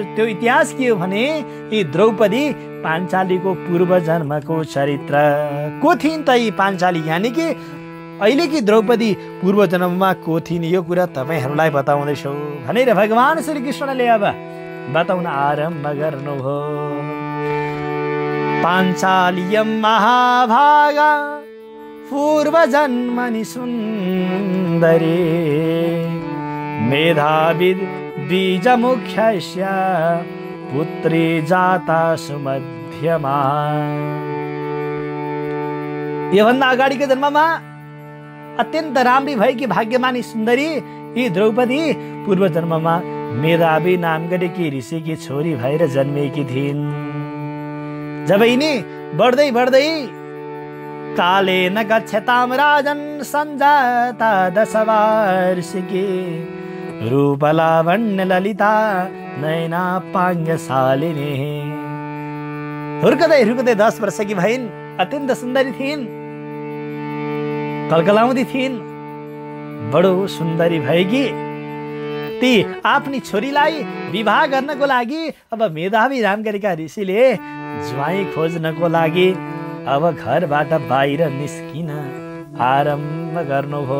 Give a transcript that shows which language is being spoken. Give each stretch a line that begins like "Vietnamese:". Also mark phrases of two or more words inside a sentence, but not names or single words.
Nepali: त्यो इतिहास के हो भने, यी द्रौपदी पाञ्चालीको पूर्व जन्मको चरित्र को थिइन् त? यी पाञ्चाली यानि कि अहिलेकी द्रौपदी पूर्व जन्ममा को थिइन्, यो कुरा तपाईँहरूलाई बताउँदैछु भनेर भगवान श्रीकृष्णले अब बताउन आरम्भ गर्नुभयो।
Sanskrit: पाञ्चाल्यं महाभागा पूर्व जन्मनि सुन्दरी मेधावी बीजमुख्यस्य पुत्री जाता सुमध्यमा।
Nepali: योभन्दा अगाडिको जन्ममा अत्यन्त राम्री भएकी भाग्यमानी सुन्दरी यी द्रौपदी पूर्व जन्ममा मेधावी नाम गरेकी ऋषिकी छोरी भएर जन्मेकी थिइन्। जब यिनी बढ्दै बढ्दै
Sanskrit: काले न गच्छताम राजन सञ्जाता दशवार्षिकी रूप लावण्य ललिता नयना पाङ्गशालिनी।
Nepali: हुर्कदै हुर्कदै 10 वर्षकी भइन्। अत्यन्त सुन्दरी थिइन्, कलकलाउँदी थिइन्। बडो सुन्दरी भएकी ती आफ्नी छोरीलाई विवाह गर्नको लागि अब मेधावी नाम गरेका ऋषिले ज्वाइँ खोज्नको लागि अब घरबाट बाहिर निस्किन आरम्भ गर्नुभयो।